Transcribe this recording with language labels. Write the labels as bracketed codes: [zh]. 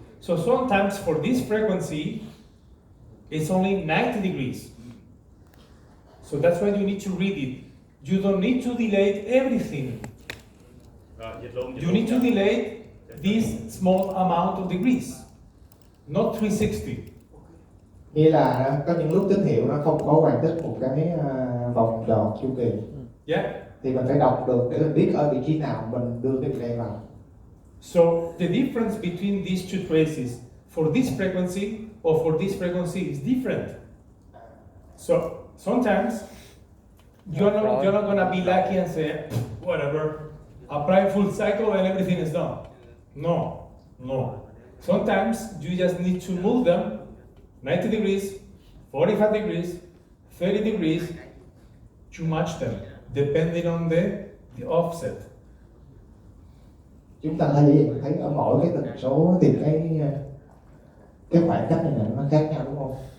[en] So sometimes for this frequency, it's only 90 degrees. So that's why you need to read it. You don't need to delay everything. You need to delay this small amount of degrees, not 360. [vi] Nghĩa là có những lúc tín hiệu nó không có hoàn tất một cái vòng tròn chu kỳ. [en] Yeah. [vi] Thì mình phải đọc được để mình biết ở vị trí nào mình đưa cái delay vào. [en] So the difference between these two traces for this frequency or for this frequency is different. So sometimes you're not gonna be lucky and say whatever, apply full cycle and everything is done. No. Sometimes you just need to move them 90 degrees, 45 degrees, 30 degrees to match them, depending on the offset. [vi] Chúng ta thấy thấy ở mỗi cái tần số thì cái khoảng cách này nó khác nhau đúng không?